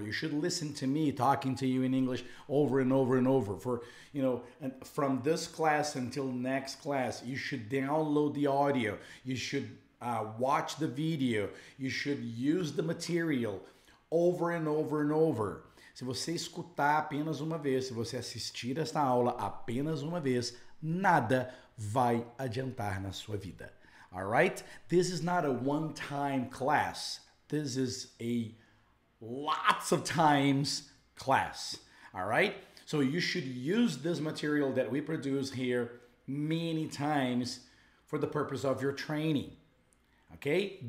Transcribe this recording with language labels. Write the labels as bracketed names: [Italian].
[English] You should listen to me talking to you in English over and over and over. For, you know, and from this class until next class, you should download the audio. You should watch the video. You should use the material over and over and over. [Portuguese] Se você escutar apenas uma vez, se você assistir esta aula apenas uma vez, nada vai adiantar na sua vida. [English] All right? This is not a one-time class. This is a lots of times class. All right? So you should use this material that we produce here many times for the purpose of your training. Okay?